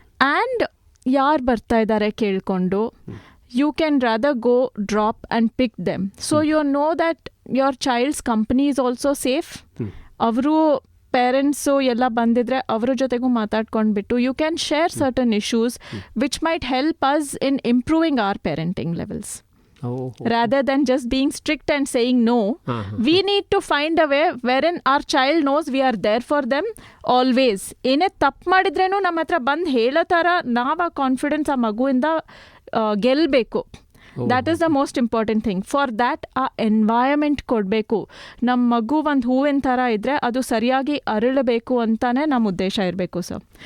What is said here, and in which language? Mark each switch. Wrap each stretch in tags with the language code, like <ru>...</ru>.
<en>and</en> <kn>ಯಾರು ಬರ್ತಾ ಇದ್ದಾರೆ ಕೇಳಿಕೊಂಡು</kn> <en>You can rather go drop and pick them. So you know that your child's company is also safe.</en> <kn>ಅವರು parents ಎಲ್ಲ ಬಂದಿದ್ರೆ ಅವ್ರ ಜೊತೆಗೂ ಮಾತಾಡ್ಕೊಂಡ್ಬಿಟ್ಟು</kn> <en>You can share certain issues which might help us in improving our parenting levels. Rather than just being strict and saying no, we need to find a way wherein our child knows we are there for them always.</en> <kn>ಏನೇ ತಪ್ಪು ಮಾಡಿದ್ರೇನು ನಮ್ಮ ಹತ್ರ ಬಂದು ಹೇಳೋ ಥರ ನಾವು ಆ confidence ಆ ಮಗುವಿಂದ ಗೆಲ್ಲಬೇಕು.</kn> <en>That is the most important thing. For that</en> <kn>ಆ ಎನ್ವೈರಮೆಂಟ್ ಕೊಡಬೇಕು. ನಮ್ಮ ಮಗು ಒಂದು ಹೂವಿನ ಥರ ಇದ್ದರೆ ಅದು ಸರಿಯಾಗಿ ಅರಳಬೇಕು ಅಂತಾನೆ ನಮ್ಮ ಉದ್ದೇಶ ಇರಬೇಕು ಸರ್.</kn>